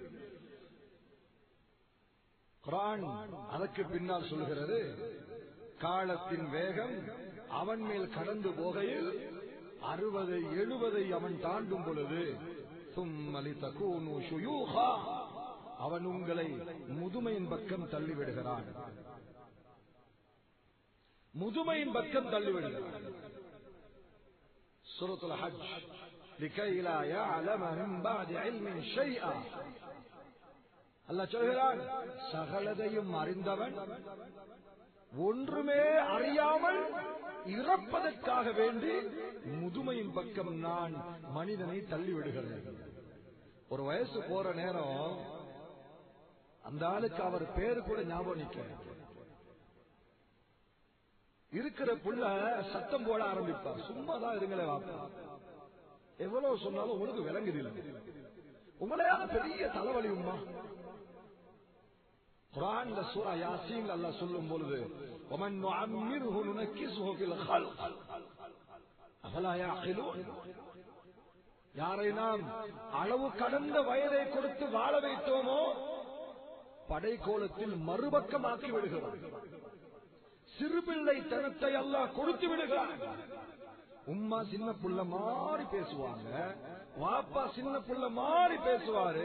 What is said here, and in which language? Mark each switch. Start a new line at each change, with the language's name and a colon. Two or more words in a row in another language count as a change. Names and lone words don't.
Tamil: குர்ஆன் அதற்கு பின்னால் சொல்கிறது, காலத்தின் வேகம் அவன் மேல் கடந்து போகையில் 60, 70 அவன் தாண்டும் பொழுது அவன் உங்களை முதுமையின் பக்கம் தள்ளிவிடுகிறான். முதுமையின் பக்கம் தள்ளிவிடுகிறான்.
Arabic: சூரத்துல் ஹஜ் لكي لا يعلم من بعد علم شيئا.
Tamil: அல்லாஹ் சொல்கிறான், சகலதையும் அறிந்தவன் ஒன்றுமே அறியாமல் இறப்பதற்காக வேண்டி முதுமையின் பக்கம் நான் மனிதனை தள்ளிவிடுகிறேன். ஒரு வயசு போற நேரம் அந்த ஆளுக்கு அவர் பேரு கூட ஞாபகம் நிக்க இருக்கிற புள்ள சத்தம் போட ஆரம்பிப்பார். சும்மாதான் இருங்களே வாப்பா, எவ்வளவு சொன்னாலும் உங்களுக்கு விளங்குதில்லை, உங்களையான பெரிய தலைவலி உம்மா. குர்ஆன்ல சூரா யாசீன் அல்லாஹ் சொல்லும் பொழுது,
Arabic: ومن نعمره ننكسه في الخلق افلا يعقلون.
Tamil: யாரை நாம் அளவு கடந்த வயதை கொடுத்து வாழ வைத்தோமோ படைக்கோலத்தில் மறுபக்கமாக்கி விடுகிறார். சிறுபிள்ளை தனத்தை அல்லாஹ் கொடுத்து விடுகிறார். உம்மா சின்ன புள்ள மாறி பேசுவாங்க, வாப்பா சின்ன புள்ள மாறி பேசுவாரு.